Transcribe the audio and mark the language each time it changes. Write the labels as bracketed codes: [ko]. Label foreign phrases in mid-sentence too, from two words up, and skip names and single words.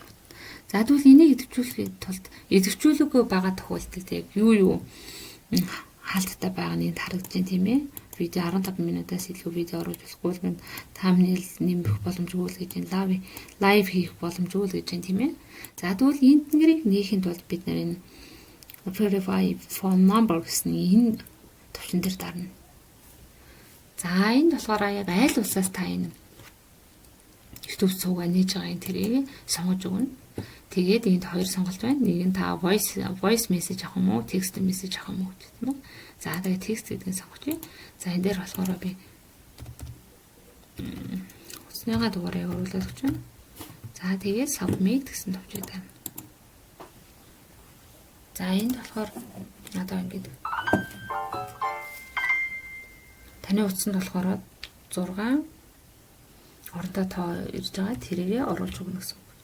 [mn] За тэгвэл энийг идэвхжүүлэхэд тулд идэвхжүүлээгүй байгаа тохиолдолд яг юу хаалттай байгаа нь харагдаж байна тийм ээ. Видео 15 минутаас илүү видео оруулж болохгүй нь thumbnail нэмэх боломжгүй л гэж байна. Лайв хийх боломжгүй л гэж байна тийм ээ. За тэгвэл энднийг нээхэд бол бид нэр энэ [en] verify phone number [mn] гэсэн энэ төвчөн дээр дарна. За энд болохоор яг аль улсаас та энэ YouTube цугаа нээж байгаа энэ тэрийг сонгож өгнө. Тэгээд энд хоёр сонголт байна. Нэг нь та [en] voice message [mn] авах юм уу, [en] text message [mn] авах юм уу гэж байна. За тэгээд text гэдгийг сонгочих. За энэ дээр болохоор би усныгаа дугаарыг оруулаад өгч байна. За тэгээд submit гэсэн төвчөө тавина. За энд болохоор одоо ингэж таны утсанд болохоор 6 ордоо тоо ирж байгаа тэрээрээ оруулж өгнө гэсэн үг.